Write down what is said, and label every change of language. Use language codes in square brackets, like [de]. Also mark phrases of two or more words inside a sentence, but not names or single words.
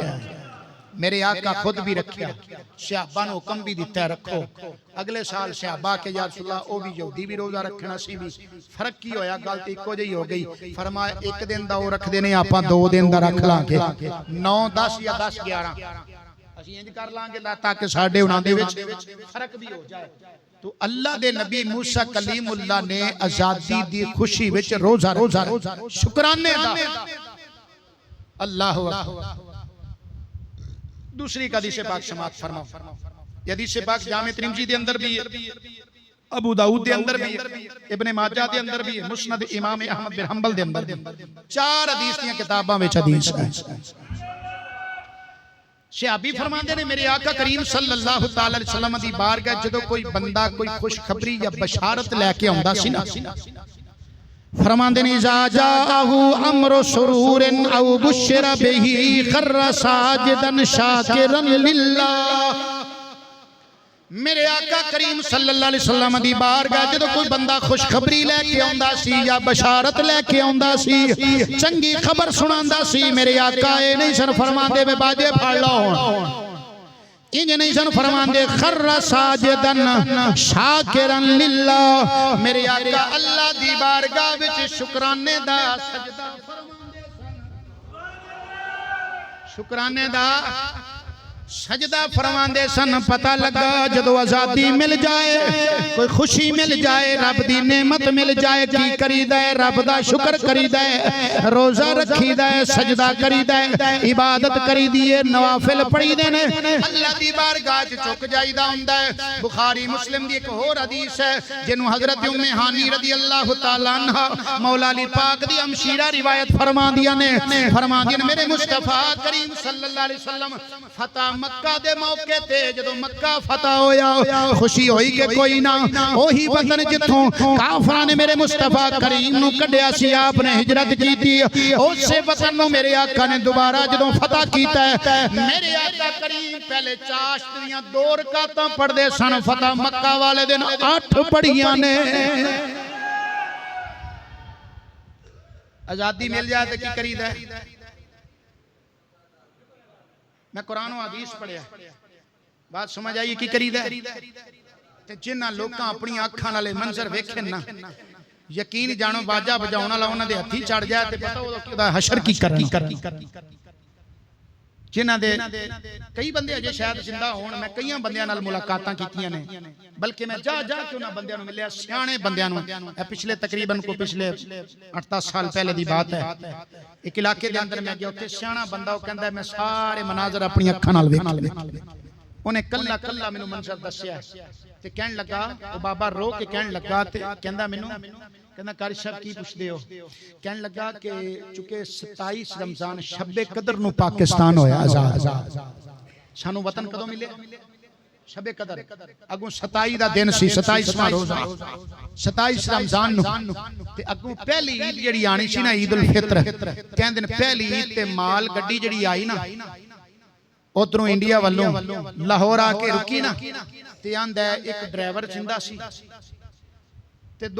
[pa] میرے آقا خود بھی رکھیا، صحابہ نے حکم بھی دیتا ہے رکھو. اگلے سال صحابہ کے یا رسول اللہ او بھی یہودی بھی روزہ رکھنا سی بھی. فرق کی ہویا غلطی کو جی ہو گئی. فرمایا ایک دن دا وہ رکھ دینے آپاں 2 دن دا رکھ لانگے 9 10 یا 10 11 اسی انج کر لانگے تاکہ ساڈے انہاں دے وچ فرق بھی ہو جائے. تو اللہ دے نبی موسیٰ کلیم اللہ نے آزادی دی خوشی وچ روزہ شکرانے دا. [ar] اللہ اکبر. [pa] دوسری حدیث پاک سماعت فرماؤ. یہ حدیث پاک جامع ترمذی دے اندر بھی ہے، ابو داؤد دے اندر بھی ہے، ابن ماجہ دے اندر بھی ہے، مسند امام احمد بن حنبل دے اندر بھی. 4 حدیث دیاں کتاباں وچ حدیث ہے. صحابی فرماندے نے میرے آقا کریم [ar] صلی اللہ تعالی علیہ وسلم [pa] دی بارگاہ جدوں کوئی بندہ کوئی خوشخبری یا بشارت لے کے آندا سی نا، فرماندے نے [ar] اذا جاءہ امر سرور او بشر بہ خر ساجدا شاکرا للہ. [pa] میرے آقا کریم [ar] صلی اللہ علیہ وسلم [pa] دی بارگاہ جدو کوئی بندہ خوشخبری لے کے آندا سی یا بشارت لے کے آندا سی، چنگی خبر سناندا سی، میرے آقا اے نہیں سن فرماندے میں باجے پھاڑ لو، انج نہیں سن فرماندے [ar] خر ساجدن شاکرا للہ. [pa] میرے آقا اللہ دی بارگاہ وچ شکرانے دا سجدہ فرماندے سن، شکرانے دا سجدہ فرماندے سن. پتہ لگا جدو آزادی مل جائے، کوئی خوشی مل جائے، رب دی نعمت مل جائے، کی کری دے رب دا شکر کری دے، روزہ رکھی دے، سجدہ کری دے، عبادت کری دیے، نوافل پڑھی دے نے، اللہ دی بارگاہ چک جائی دا ہوندا ہے. بخاری مسلم دی ایک اور حدیث ہے جنوں حضرت ام ہانی [ar] رضی اللہ تعالی عنہ [pa] مولا علی پاک دی ہمشیرہ روایت فرماندیاں نے میرے مصطفیٰ کریم [ar] صلی اللہ علیہ وسلم [pa] فتح مکہ دے موقع تے جدو مکہ فتح ہویا خوشی ہوئی کہ کوئی نہ وہی وطن جتھوں کافراں نے میرے مصطفیٰ کریم نو کڈیا سی [ur] آپ نے ہجرت کی تھی، [pa] اسے وطن نو میرے آقا نے دوبارہ جدو فتح کیتا ہے. میرے آقا کریم پہلے چاشت دیاں 2 رکعتاں پڑھ دے سن، فتح مکہ والے دن 8 پڑھیاں نے. آزادی مل جائے تو کی کری دے. میں قرآن و حدیث پڑھیا بات سمجھ آئیے کی کری دے. جنہ لوکاں اپنی آنکھاں نالے منظر ویکھن نا یقین جانو باجا بجاؤنا لاؤنا دے ہتھی چڑھ جائے تے پتہ وہ حشر کی کرنی. جنہ دے کئی بندے اجے شاید زندہ ہون، میں کئیاں بندیاں نال ملاقاتاں کیتیاں نے، بلکہ میں جا کے انہاں بندیاں نوں ملیا، سیانے بندیاں نوں. پچھلے تقریباً 8-10 سال پہلے دی بات ہے. ایک علاقے دے اندر میں گیا، اوتھے سیاںا بندہ او کہندا ہے میں سارے مناظر اپنی اکھاں نال ویکھ لے. انہیں کلا کلا مینوں منظر دسیا تے کہن لگا، او بابا رو کے کہن لگا تے کہندا مینوں کہنا قاری صاحب کی پوچھ دے ہو؟ کہن لگا کہ چونکہ 27 رمضان شب قدر نو پاکستان ہویا آزاد، سانو وطن کدوں ملے؟ شب قدر اگوں 27 دا دن سی، 27واں روزہ 27 رمضان نو تے اگوں پہلی عید جڑی آنی سی نا عید الفطر، کہندے نے پہلی عید تے مال گڈی جڑی آئی نا ادھروں انڈیا والوں لاہور آ کے رکی نا تے آندا ایک ڈرائیور زندہ سی،